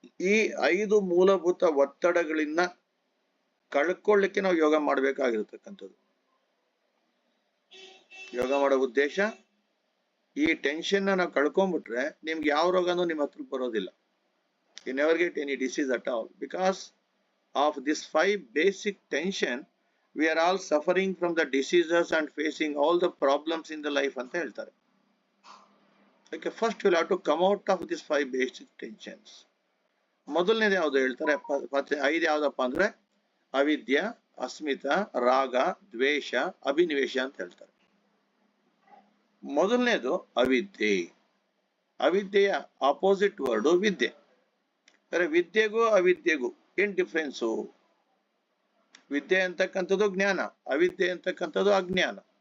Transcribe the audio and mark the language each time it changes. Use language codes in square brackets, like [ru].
[kn] ಈ 5 ಮೂಲಭೂತ ಒತ್ತಡಗಳಿಂದ ಕಳ್ಕೊಳ್ಳಿಕ್ಕೆ ನಾವು ಯೋಗ ಮಾಡ್ಬೇಕಾಗಿರ್ತಕ್ಕಂಥದ್ದು. ಯೋಗ ಮಾಡೋ ಉದ್ದೇಶ, ಈ ಟೆನ್ಷನ್ ನಾವು ಕಳ್ಕೊಂಡ್ಬಿಟ್ರೆ ನಿಮ್ಗೆ ಯಾವ ರೋಗನೂ ನಿಮ್ಮ ಹತ್ರ ಬರೋದಿಲ್ಲ. [en] You never get any disease at all. Because of this 5 basic tension, we are all suffering from the diseases and facing all the problems in the life [kn] ಅಂತ ಹೇಳ್ತಾರೆ. [en] Okay, first we'll have to come out of these 5 basic tensions. [kn] ಮೊದಲನೇದು ಯಾವುದು ಹೇಳ್ತಾರೆ? 5 ಯಾವ್ದಪ್ಪ ಅಂದ್ರೆ ಅವಿದ್ಯ, ಅಸ್ಮಿತ, ರಾಗ, ದ್ವೇಷ, ಅಭಿನಿವೇಶ ಅಂತ ಹೇಳ್ತಾರೆ. ಮೊದಲನೇದು ಅವಿದ್ಯೆ. ಅವಿದ್ಯೆಯ ಆಪೋಸಿಟ್ ವರ್ಡ್ ವಿದ್ಯೆ. ವಿದ್ಯೆಗೂ ಅವಿದ್ಯೆಗೂ ಏನ್ ಡಿಫ್ರೆನ್ಸು? ವಿದ್ಯೆ ಅಂತಕ್ಕಂಥದ್ದು ಜ್ಞಾನ, ಅವಿದ್ಯೆ ಅಂತಕ್ಕಂಥದ್ದು ಅಜ್ಞಾನ.